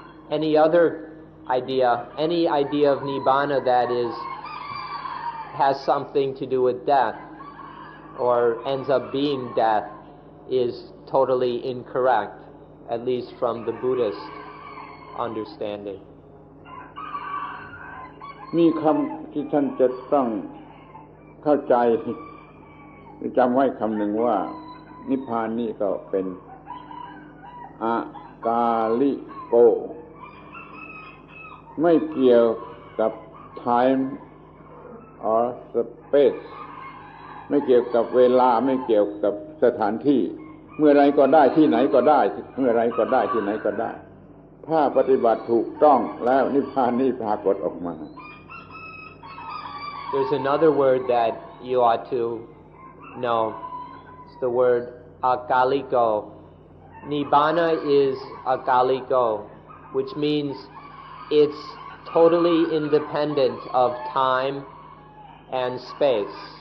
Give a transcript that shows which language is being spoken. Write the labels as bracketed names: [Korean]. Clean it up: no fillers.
[English] Any idea of Nibbana that has something to do with death or ends up being death is totally incorrect, at least from the Buddhist understanding. [Thai] มีคำที่ท่านจะต้องเข้าใจจำไว้คำหนึ่งว่านิพพานนี่ก็เป็นอากาลิโกไม่เกี่ยวกับ [English] time or space [Thai] ไม่เกี่ยวกับเวลาไม่เกี่ยวกับสถานที่เมื่อไรก็ได้ที่ไหนก็ได้เมื่อไรก็ได้ที่ไหนก็ได้ถ้าปฏิบัติถูกต้องแล้วนิพพานนี่ปรากฏออกมา [English] There's another word that you ought to know. It's the word akaliko. Nibbana is akaliko, which means it's totally independent of time and space.